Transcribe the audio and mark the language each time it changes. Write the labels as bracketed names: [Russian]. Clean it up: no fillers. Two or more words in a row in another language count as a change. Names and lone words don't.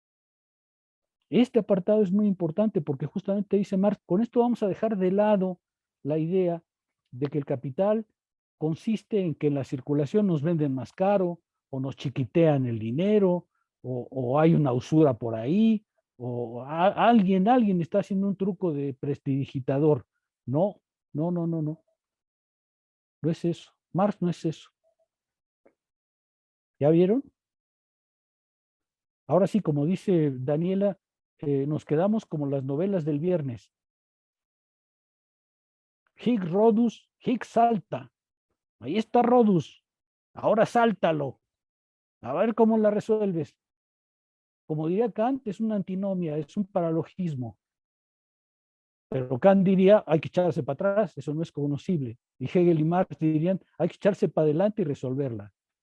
[Spanish] Este apartado es muy importante porque justamente dice Marx, con esto vamos a dejar de lado la idea de que el capital consiste en que en la circulación nos venden más caro, o nos chiquitean el dinero, o hay una usura por ahí, o alguien está haciendo un truco de prestidigitador. No, no, no, no, no. No es eso. Marx no es eso. ¿Ya vieron? Ahora sí, como dice Daniela, nos quedamos como las novelas del viernes. [Latin] Hic Rodus, hic salta. [Spanish] Ahí está Rodus. Ahora sáltalo. A ver cómo la resuelves. Como diría Kant, es una antinomia, es un paralogismo. Pero Kant diría, hay que echarse para atrás, eso no es conocible. Y Hegel y Marx dirían, hay que echarse para adelante y resolverla.